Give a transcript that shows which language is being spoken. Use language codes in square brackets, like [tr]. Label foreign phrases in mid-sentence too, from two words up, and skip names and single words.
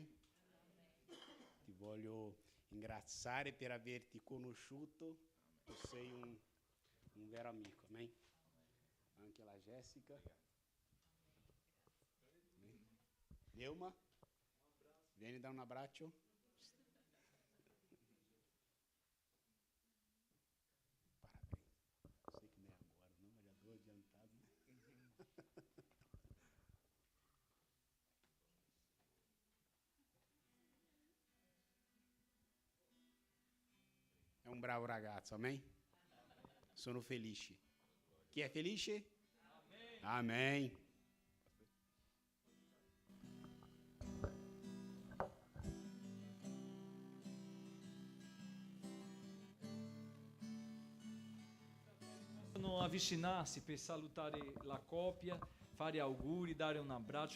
[it] Ti voglio ringraziare per averti conosciuto, tu sei un vero amico, amen? Anche la Jéssica. Neuma, vieni [pt] dar um abraço. Parabéns. Sei que nem agora, não, mas já estou adiantado, né? É um [it] bravo ragazzo, [pt] amém? [it] Sono felice. Chi è felice? [pt] Amém. [it] Avvicinarsi per salutare la coppia, fare auguri, dare un abbraccio.